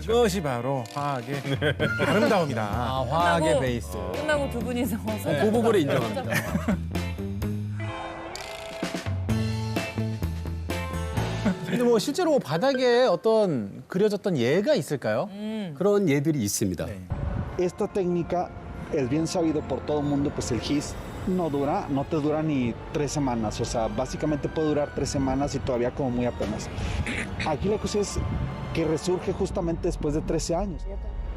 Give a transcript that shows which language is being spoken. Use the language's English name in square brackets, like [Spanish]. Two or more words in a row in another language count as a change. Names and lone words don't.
[Korean] 그것이 바로 화학의 아름다움이다. 아, 화학의 끝나고- 베이스. 끝나고 두 분이서 그 부분을 인정합니다. 근데 뭐 실제로 뭐 바닥에 어떤 그려졌던 예가 있을까요? 그런 예들이 있습니다. [Spanish] Esta técnica es bien sabido por todo el mundo, pues el gis no te dura ni 3 semanas, o sea, básicamente puede durar 3 semanas y todavía como muy apenas. Aquí la cosa es que resurge justamente después de 13 años.